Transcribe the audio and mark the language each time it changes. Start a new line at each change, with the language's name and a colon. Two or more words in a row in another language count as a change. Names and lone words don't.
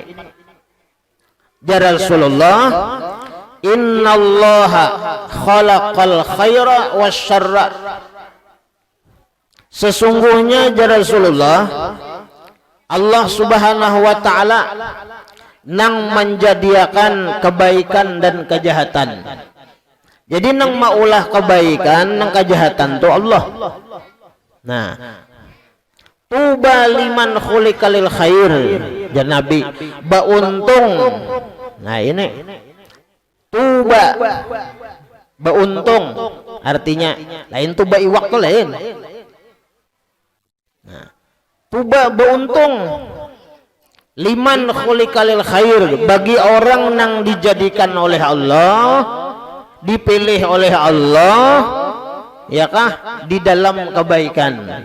Arabic: Ya Rasulullah, innallaha khalaqal khaira wasyarra,
Banjar: sesungguhnya
Arabic: ya Rasulullah,
Banjar: Allah
Arabic: Subhanahu wa ta'ala
Banjar: nang menjadikan kebaikan dan kejahatan. Jadi nang maulah kebaikan, nang kejahatan tu Allah. Nah,
Arabic: tuba liman khuliqalil khair, ya Nabi,
Banjar: beruntung. Nah ini tuba, beruntung artinya lain, tuba iwak tu lain. Nah, tuba beruntung
Arabic: liman khuliqalil khair,
Banjar: bagi orang nang dijadikan oleh Allah, dipilih oleh Allah, ya kah, di dalam kebaikan.